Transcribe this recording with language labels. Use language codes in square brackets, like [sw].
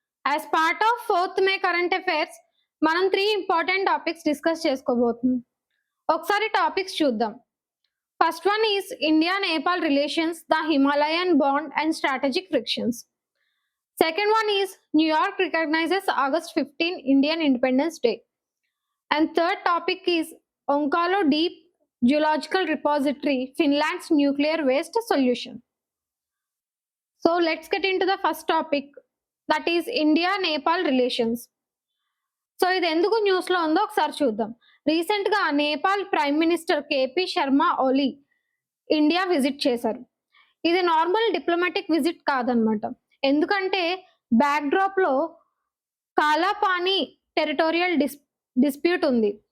[en] As part of 4th May current affairs, [te] మనం 3 important topics discuss చేసుకోబోతున్నాం. ఒకసారి topics చూద్దాం. [en] First one is India Nepal relations, the Himalayan bond and strategic frictions. Second one is New York recognizes August 15 Indian Independence Day. And third topic is Onkalo Deep Geological Repository, Finland's nuclear waste solution. So let's get into the first topic, that is India-Nepal relations. [te] So ఇది ఎందుకు news లో ఉందో ఒకసారి చూద్దాం. Recent గా Nepal prime minister KP Sharma ఓలీ India visit చేశారు. ఇది normal diplomatic visit కాదనమాట. ఎందుకంటే బ్యాక్ డ్రాప్ లో కాలాపాని టెరిటోరియల్ డిస్ప్యూట్ ఉంది.